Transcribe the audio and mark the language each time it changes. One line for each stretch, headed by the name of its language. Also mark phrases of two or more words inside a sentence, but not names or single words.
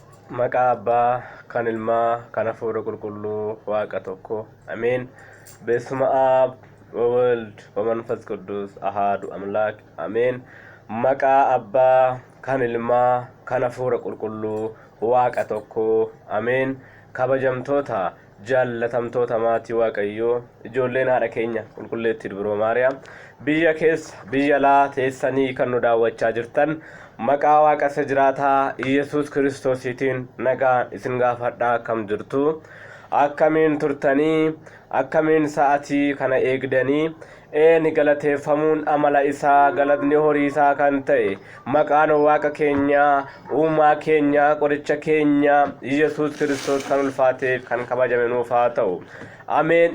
Oromo: Maqaa Abbaa, kan Ilmaa, kan Hafuura Qulqulluu, Waaqa tokko. Ameen.
Geez: በስመ አብ ወወልድ ወመንፈስ ቅዱስ አሐዱ አምላክ አሜን።
Oromo: Maqaa Abbaa kan Ilmaa kan Hafuura Qulqulluu Waaqa tokko ameen. Kabajamtoota jaallatamtoota maatii Waaqayyoo ijoolleen haadha keenya qulqulleetti Dubroo Maariyaam biyya keessa biyya alaa teessanii kan nu daawwachaa jirtan maqaa Waaqa isa jiraataa Yesuus Kiristoosiitiin nagaan isin gaafadhaa akkam jirtu akkamiin turtanii akkamiin sa'atii kana eegdanii ni galateeffamuun amala isaa galatni horii isaa kan ta'e maqaan Waaqa keenya uumaa keenya qoricha keenya Yesuus Kiristoos kan ulfaateef kan kabajame nuuf haa ta'u ameen.